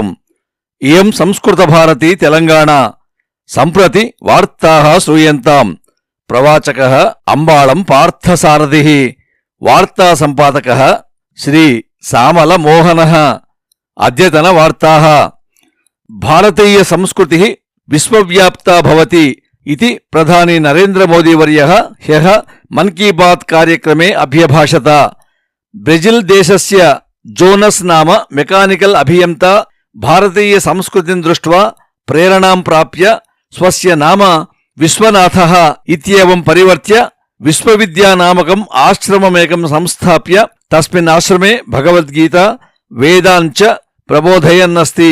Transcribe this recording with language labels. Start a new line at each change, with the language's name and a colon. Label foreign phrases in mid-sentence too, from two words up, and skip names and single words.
Sanskrit: ఇయం సంస్కృత భారతి తెలంగాణ. సంప్రతి వార్తాః శ్రూయంతాం. ప్రవాచకః అంబాళం పార్థసారథిః. వార్తా సంపాదకః శ్రీ సామల మోహనః. అద్యతన వార్తాః. భారతీయ సంస్కృతిః విశ్వవ్యాప్తా భవతి इति प्रधानी नरेंद्र मोदी वर्यः ह्यः मन की बात कार्यक्रमे अभ्यभाषत. ब्रेजिल देशस्य जोनस नाम मेकानिकल अभियंता भारतीय संस्कृतिं दृष्ट्वा प्रेरणां प्राप्य स्वस्य नाम विश्वनाथः इत्येवं परिवर्त्य विश्वविद्या नामकम् आश्रममेकं संस्थाप्य तस्मिन् आश्रमे भगवद्गीता वेदाञ्च प्रबोधयन्नस्ति.